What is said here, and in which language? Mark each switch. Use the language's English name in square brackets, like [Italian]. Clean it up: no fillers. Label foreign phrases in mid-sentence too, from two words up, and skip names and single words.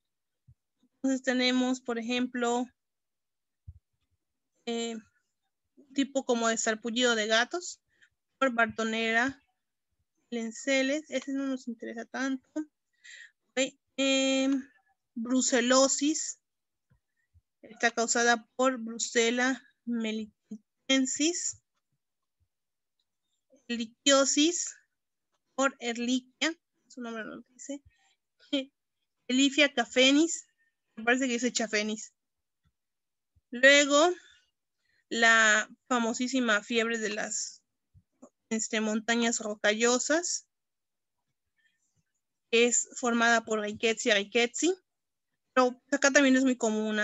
[Spanish] Entonces tenemos, por ejemplo, tipo como de sarpullido de gatos, por Bartonella, Lenceles, ese no nos interesa tanto. Okay. Brucelosis, Está causada por Brucella melitensis. Liquiosis por Ehrlichia, su nombre no lo dice. Elifia cafenis, me parece que dice chafenis. Luego, la famosísima fiebre de las montañas rocallosas, es formada por Rickettsia rickettsii, pero acá también es muy común.